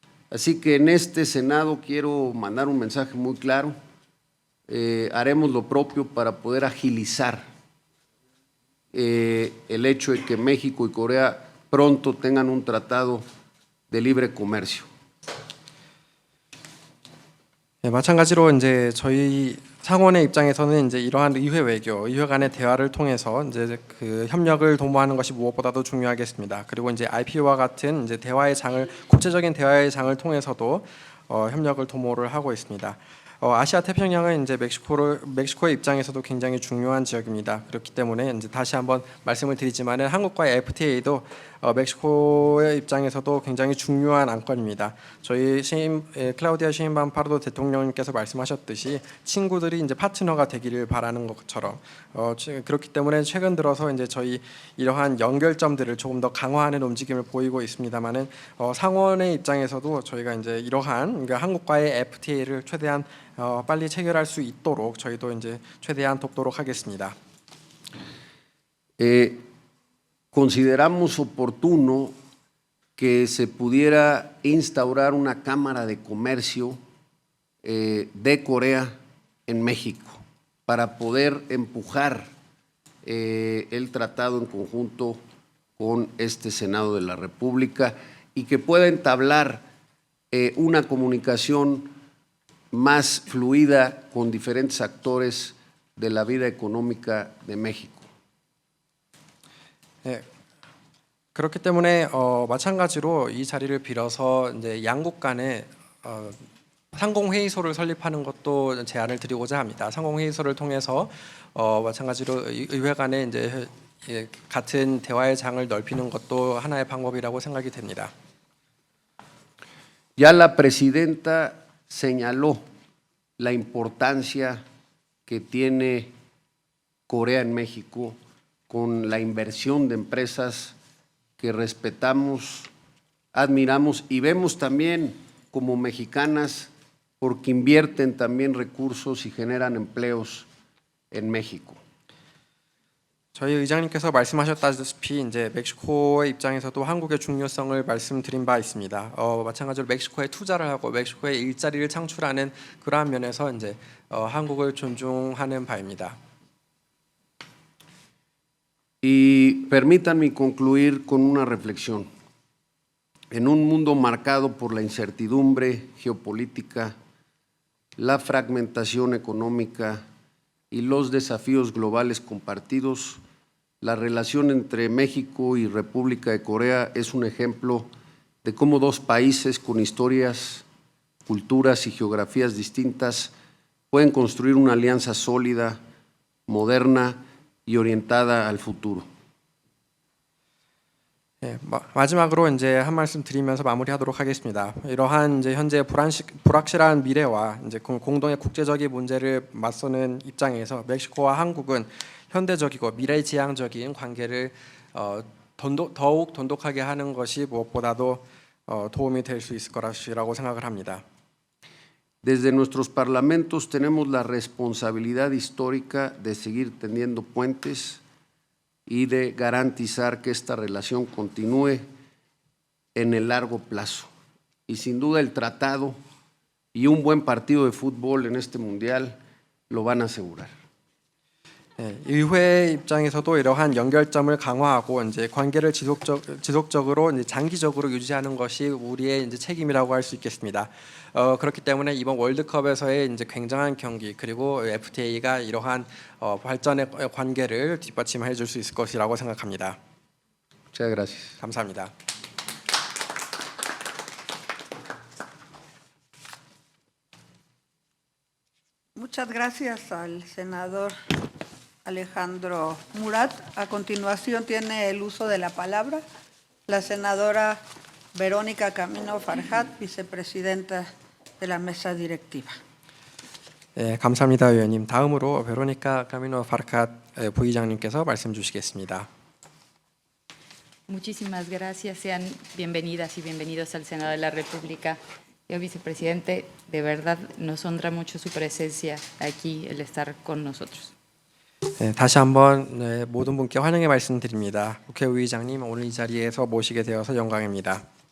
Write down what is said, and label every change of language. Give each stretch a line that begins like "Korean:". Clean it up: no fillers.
Spanish: Así que en este Senado quiero mandar un mensaje muy claro. Haremos lo propio para poder agilizar el hecho de que México y Corea pronto tengan un tratado de libre comercio.
Korean: 네, 마찬가지로 이제 저희 상원의 입장에서는 이제 이러한 의회 외교, 의회 간의 대화를 통해서 이제 그 협력을 도모하는 것이 무엇보다도 중요하겠습니다. 그리고 이제 IP와 같은 이제 대화의 장을 국제적인 대화의 장을 통해서도 협력을 도모를 하고 있습니다. 아시아 태평양은 이제 멕시코의 입장에서도 굉장히 중요한 지역입니다. 그렇기 때문에 이제 다시 한번 말씀을 드리지만은 한국과의 FTA도 멕시코의 입장에서도 굉장히 중요한 안건입니다. 저희 클라우디아 시인바움 파르도 대통령님께서 말씀하셨듯이 친구들이 이제 파트너가 되기를 바라는 것처럼 그렇기 때문에 최근 들어서 이제 저희 이러한 연결점들을 조금 더 강화하는 움직임을 보이고 있습니다만은 상원의 입장에서도 저희가 이제 이러한 그러니까 한국과의 FTA를 최대한 빨리 체결할 수 있도록 저희도 이제 최대한 돕도록 하겠습니다.
Spanish: Consideramos oportuno que se pudiera instaurar una cámara de comercio de Corea en México para poder empujar el tratado en conjunto con este Senado de la República y que pueda entablar una comunicación más fluida con diferentes actores de la vida económica de México.
Korean: 네, 그렇기 때문에 마찬가지로 이 자리를 빌어서 이제 양국 간에 상공회의소를 설립하는 것도 제안을 드리고자 합니다. 상공회의소를 통해서 마찬가지로 의회 간에 이제 같은 대화의 장을 넓히는 것도 하나의 방법이라고 생각이 됩니다.
Spanish: Ya la presidenta señaló la importancia que tiene Corea en México con la inversión de empresas que respetamos, admiramos y vemos también como mexicanas porque invierten también recursos y generan empleos en México.
Korean: 저희 의장님께서 말씀하셨다시피 이제 멕시코의 입장에서도 한국의 중요성을 말씀드린 바 있습니다. 마찬가지로 멕시코에 투자를 하고 멕시코에 일자리를 창출하는 그러한 면에서 이제 한국을 존중하는 바입니다.
Spanish: Y permítanme concluir con una reflexión. En un mundo marcado por la incertidumbre geopolítica, la fragmentación económica y los desafíos globales compartidos, la relación entre México y República de Corea es un ejemplo de cómo dos países con historias, culturas y geografías distintas pueden construir una alianza sólida, moderna y orientada al futuro.
Korean: 네, 마지막으로 이제 한 말씀 드리면서 마무리하도록 하겠습니다. 이러한 이제 현재 불확실한 미래와 이제 공동의 국제적인 문제를 맞서는 입장에서 멕시코와 한국은 현대적이고 미래지향적인 관계를 더욱 돈독하게 하는 것이 무엇보다도 도움이 될 수 있을 것이라고 생각을 합니다.
Spanish: Desde nuestros parlamentos tenemos la responsabilidad histórica de seguir tendiendo puentes y de garantizar que esta relación continúe en el largo plazo. Y sin duda el tratado y un buen partido de fútbol en este mundial lo van a asegurar.
Korean: 네, 의회 입장에서도 이러한 연결점을 강화하고 이제 관계를 지속적으로 이제 장기적으로 유지하는 것이 우리의 이제 책임이라고 할 수 있겠습니다. 그렇기 때문에 이번 월드컵에서의 이제 굉장한 경기 그리고 FTA가 이러한 발전의 관계를 뒷받침해 줄 수 있을 것이라고 생각합니다.
Spanish: Muchas gracias.
Korean: 감사합니다.
Spanish: Muchas gracias al senador Alejandro Murat. A continuación tiene el uso de la palabra la senadora Verónica Camino Farjat, vicepresidenta de la mesa directiva.
Korean: 네, 감사합니다, 의원님. 다음으로 베로니카 카미노 파르캇 부의장님께서 말씀 주시겠습니다.
Spanish: Muchísimas gracias. Sean bienvenidas y bienvenidos al Senado de la República. Señor vicepresidente, de verdad nos honra mucho su presencia aquí, el estar con nosotros.
Korean: 네, 다시 한번 모든 분께 환영의 말씀드립니다. 국회의장님 오늘 이 자리에서 모시게 되어서 영광입니다.